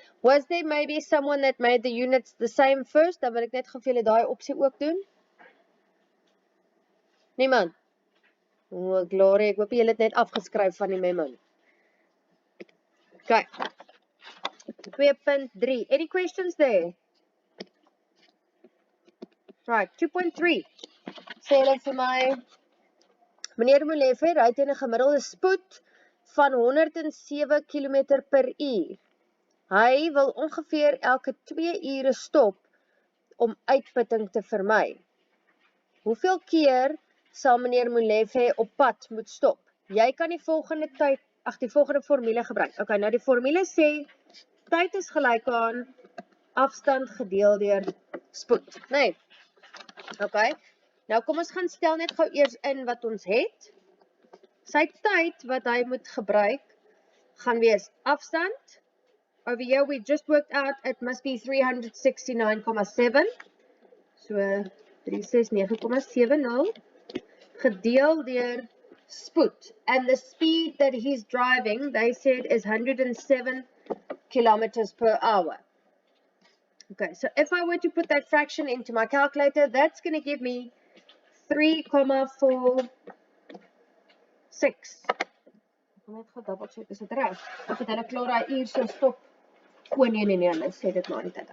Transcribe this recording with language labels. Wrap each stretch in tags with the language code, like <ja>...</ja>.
<en>Was there maybe someone that made the units the same first?</en> <af>Dan wil ek net geveel het daai opsie ook doen. Niemand? Oh, glory, ek hoop julle het net afgeskryf van die memo. Okay. 2.3.</af> <en>Any questions there? Right,</en> <af>2.3. Sê hulle vir my, meneer Molefe, ry teen 'n gemiddelde spoed van 107 km per uur. Hy wil ongeveer elke 2 ure stop om uitputting te vermy. Hoeveel keer sal meneer Molefe op pad moet stop? Jy kan die volgende formule gebruik. Okay, nou die formule sê, tyd is gelyk aan afstand gedeel deur spoed. Nee. Okay. Nou kom ons gaan stel net gou eers in wat ons het. Sy tyd wat hy moet gebruik gaan wees afstand.</af> <en>Over here we just worked out it must be 369,7.</en> <af>So 369,70 gedeel deur spoed.</af> <en>And the speed that he's driving, they said, is 107 kilometers per hour. Okay, so if I were to put that fraction into my calculator, that's going to give me 3,46.</en> <af>Ek moet net double check, is dit reg? Of het hulle klaar daai uur so stop? O nee, hulle sê dit maar nie tyd.</af>